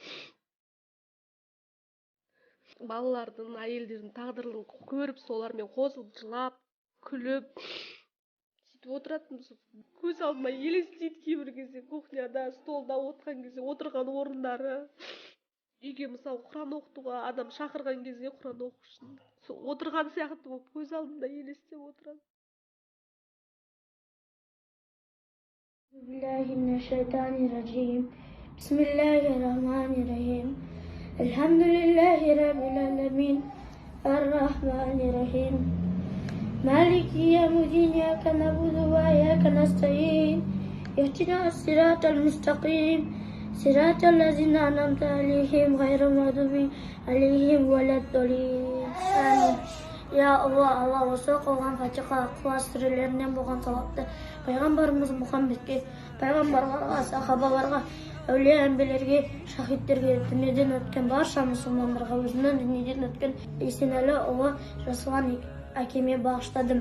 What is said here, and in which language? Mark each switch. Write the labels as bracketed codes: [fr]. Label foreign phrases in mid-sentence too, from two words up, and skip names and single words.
[kk] Балалардың, әйелдердің тағдырын көріп, солармен қосылып, жылап, күліп, сөйтіп отыратын, көз алдыма елестейді кейбір кезде, кухняда, столда отырған кезде, отырған орындары. Үйге мысалы Құран оқытуға адам шақырған кезде Құран оқу үшін отырған сияқты болып көз алдымда елестеп отырады. [ar] بسم الله الرحمن الرحيم. الحمد لله رب العالمين. الرحمن الرحيم مالك يوم الدين. إياك نعبد وإياك نستعين. اهدنا الصراط المستقيم. صراط الذين أنعمت عليهم غير المغضوب عليهم ولا الضالين. يا الله, [kk] осы оқылған фатиха ықылас сүрелерінен болған салатты пайғамбарымыз Мұхаммедке, пайғамбарларға, сахабаларға, әулие әмбелерге, шахидтерге, дүниеден өткен барша мұсылмандарға, өзінің дүниеден өткен Есенәлі ұлы Жасұлан әкеме бағыштадым.